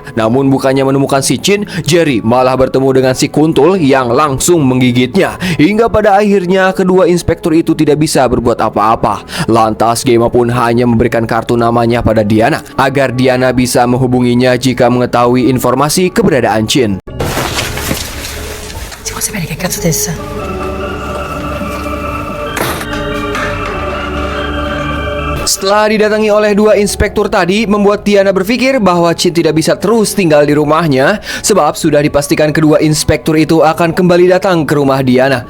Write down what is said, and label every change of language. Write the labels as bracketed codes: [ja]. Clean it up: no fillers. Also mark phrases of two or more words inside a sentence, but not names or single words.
[id] Namun bukannya menemukan si Chin, Jerry malah bertemu dengan si Kuntul yang langsung menggigitnya. Hingga pada akhirnya kedua inspektur itu tidak bisa berbuat apa-apa. Lantas Gemma pun hanya memberikan kartu namanya pada Diana agar Diana bisa menghubunginya jika mengetahui informasi keberadaan Chin. [it] Si può sapere che cazzo tessa? [id] Setelah didatangi oleh dua inspektur tadi, membuat Diana berpikir bahwa Chin tidak bisa terus tinggal di rumahnya, sebab sudah dipastikan kedua inspektur itu akan kembali datang ke rumah Diana.